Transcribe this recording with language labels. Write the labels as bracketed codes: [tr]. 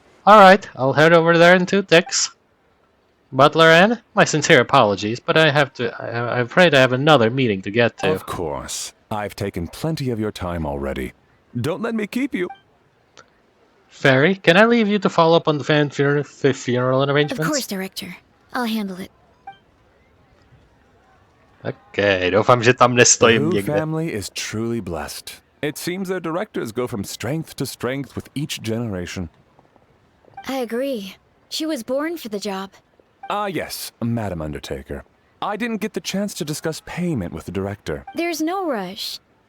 [en] Alright, I'll head over there in 2 ticks. Butler Ann, my sincere apologies, but I'm afraid I have another meeting to get to. Of course. I've taken plenty of your time already. Don't let me keep you. Fairy, can I leave you to follow up on the fan funeral arrangements? Of course, Director. I'll handle it. [cs] Okay, doufám, že tam nestojím [en] The Hu [cs] někde. [en] family is truly blessed. It seems their directors go from strength to strength with each generation. I agree. She was born for the job. Ah, yes, Madam Undertaker. I didn't get the chance to discuss payment with the director. There's no rush.